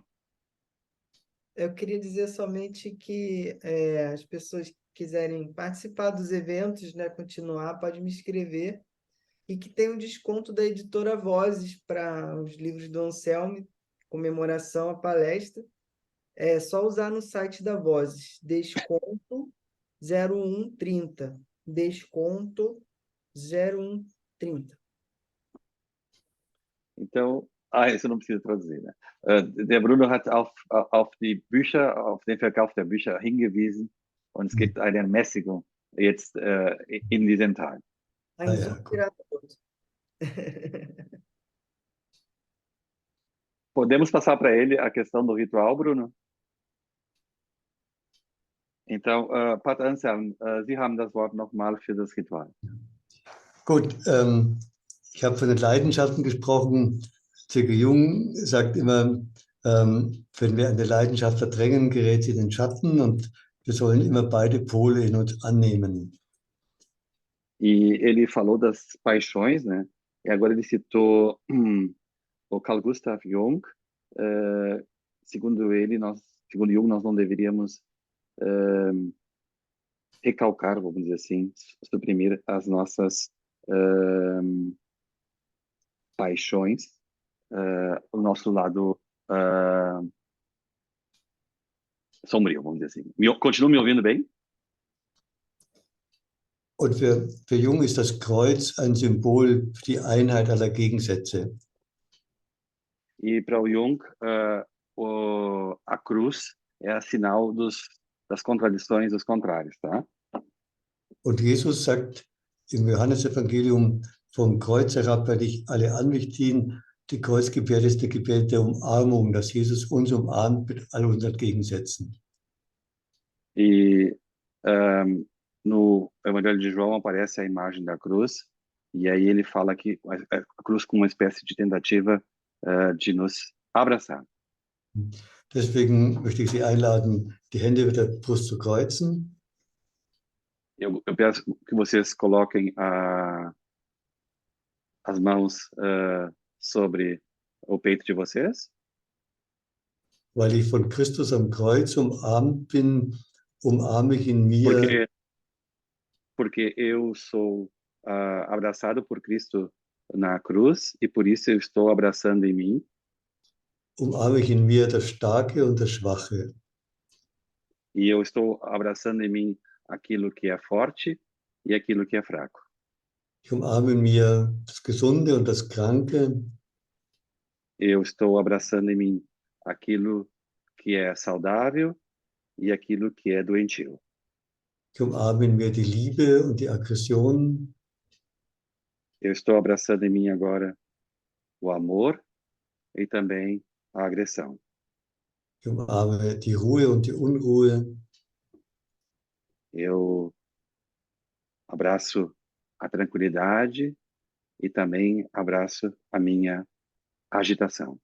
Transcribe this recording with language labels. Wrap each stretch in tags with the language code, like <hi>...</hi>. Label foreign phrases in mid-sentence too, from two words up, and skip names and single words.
<pt>Eu queria dizer somente que as pessoas que quiserem participar dos eventos, né, continuar, pode me escrever, e que tem um desconto da editora Vozes para os livros do Anselmo, comemoração à palestra. É só usar no site da Vozes, desconto 0130, desconto 0130. Então, isso não precisa traduzir, né?</pt> <de>Der Bruno hat auf die Bücher, auf den Verkauf der Bücher hingewiesen und es gibt eine Ermäßigung jetzt in diesen Tagen.</de> <pt>Podemos passar para ele a questão do ritual, Bruno? Então,</pt> <de>Pater Anselm, Sie haben das Wort nochmal für das Ritual. Gut, ich habe von den Leidenschaften gesprochen. C.G. Jung sagt immer, wenn wir eine Leidenschaft verdrängen, gerät sie in den Schatten und wir sollen immer beide Pole in uns annehmen.</de> <pt>E ele falou das paixões, né? E agora ele citou o Carl Gustav Jung. Segundo Jung, nós não deveríamos recalcar, vamos dizer assim, suprimir as nossas paixões, o nosso lado sombrio, vamos dizer assim. Continua me ouvindo bem?</pt> <de>Und für Jung ist das Kreuz ein Symbol für die Einheit aller Gegensätze.</de> <pt>E para o Jung, a cruz é a sinal das contradições, dos contrários, tá?</pt> <de>Und Jesus sagt im Johannesevangelium, vom Kreuz herab werde ich alle an mich ziehen. Die Kreuzgebärde ist der Gebärde der Umarmung, dass Jesus uns umarmt mit all unseren Gegensätzen.</de> <pt>E no Evangelho de João aparece a imagem da cruz, e aí ele fala que a cruz como uma espécie de tentativa de nos abraçar.</pt> <de>Deswegen möchte ich Sie einladen, die Hände mit der Brust zu kreuzen.</de> <pt>Eu peço que vocês coloquem as mãos sobre o peito de vocês.</pt> <de>Weil ich von Christus am Kreuz umarmt bin, umarme ich in mir.</de> <pt>Porque eu sou abraçado por Cristo na cruz e por isso eu estou abraçando em mim.</pt> <de>Umarme ich in mir das Starke und das Schwache.</de> <pt>E eu estou abraçando em mim aquilo que é forte e aquilo que é fraco.</pt> <de>Ich umarme in mir das Gesunde und das Kranke.</de> <pt>Eu estou abraçando em mim aquilo que é saudável e aquilo que é doentio.</pt> <de>Ich umarme in mir die Liebe und die Aggression.</de> <pt>Eu estou abraçando em mim agora o amor e também a agressão.</pt> <de>Ich umarme die Ruhe und die Unruhe.</de> <pt>Eu abraço a tranquilidade e também abraço a minha agitação.</pt>